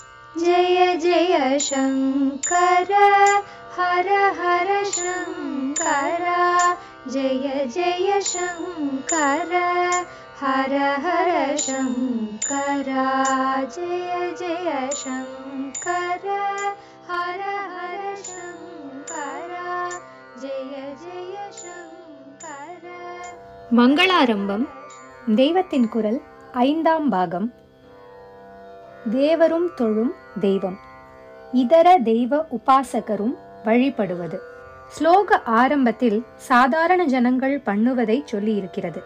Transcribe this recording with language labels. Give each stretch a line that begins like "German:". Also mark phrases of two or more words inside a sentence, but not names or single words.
Sanskrit: जय जय शङ्कर हर हर शङ्कर जय जय शङ्कर हर हर शङ्कर जय जय शङ्कर हर हर शङ्कर जय जय शङ्कर.
Tamil: மங்களாரம்பம் தெய்வத்தின் குரல் 5ஆம் பாகம். தேவரும் தொழும் தெய்வம், இதர தெய்வ உபாசகரும் வழிபடுவது. ஸ்லோக ஆரம்பத்தில் சாதாரண ஜனங்கள் பண்ணுவதை சொல்லி இருக்கிறது.